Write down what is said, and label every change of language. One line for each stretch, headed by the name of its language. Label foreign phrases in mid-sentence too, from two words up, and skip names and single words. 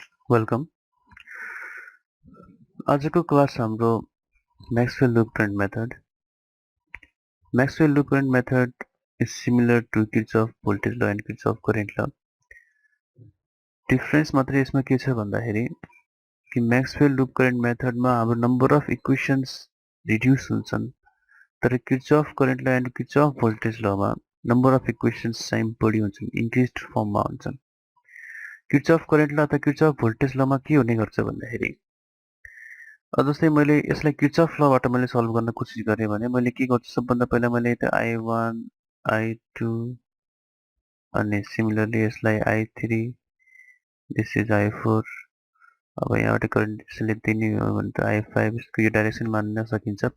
Nepali: वेलकम। आजको क्लास हाम्रो Maxwell loop current method.
English: Maxwell loop current method is similar to Kirchhoff voltage law and Kirchhoff current law.
Nepali: डिफरेन्स मात्रै यसमा के छ भन्दाखेरि कि Maxwell
English: loop current
Nepali: मेथडमा हाम्रो
English: number of equations reduce
Nepali: हुन्छन्, तर
English: Kirchhoff current law and Kirchhoff voltage law
Nepali: मा
English: number of equations
Nepali: चाहिँ बढी हुन्छन्,
English: increased formमा
Nepali: हुन्छन्। Kirchhoff
English: current law
Nepali: अथवा Kirchhoff
English: voltage lawमा
Nepali: के हुने गर्छ भन्दाखेरि जस्तै मैले यसलाई किर्चफ लबाट मैले सल्भ गर्न कोसिस गरेँ भने मैले के गर्छु, सबभन्दा पहिला मैले यता I1 I2 अनि सिमिलरली यसलाई I3
English: this is
Nepali: I4। अब यहाँबाट करेन्ट यसले दिने हो भने त I5 यसको यो डाइरेक्सन मान्न सकिन्छ।